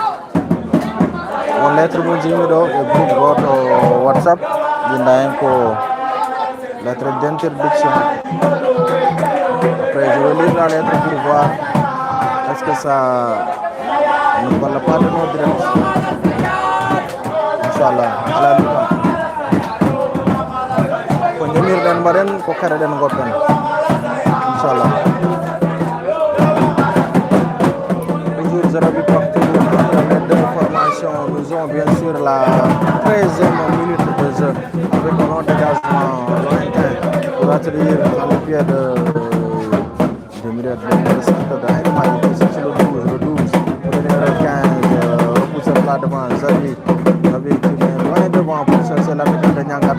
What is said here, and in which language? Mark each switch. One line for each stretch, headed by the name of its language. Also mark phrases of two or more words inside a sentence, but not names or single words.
French: On lettre Monjimido et groupe votre WhatsApp. Il y a lettre d'interdiction. Après, je vais lire la lettre pour voir est-ce que ça ne parle pas de nos directs. Inch'Allah, à la mi-temps.
Fula: Ko ndemirɗen mbaɗen ko kareɗen goppen inchallah.
French: Toujours 0 but partout entre les deux formations. Nous avons bien sûr la 13e minute de jeu avec un long dégagement lointain pour atterrir dans les pieds de centre de Aïnoumadi qui est sur le 12 pour le numéro 15 repoussé par devant Zabi qui est loin devant pour chercher la vitesse de Nyanga.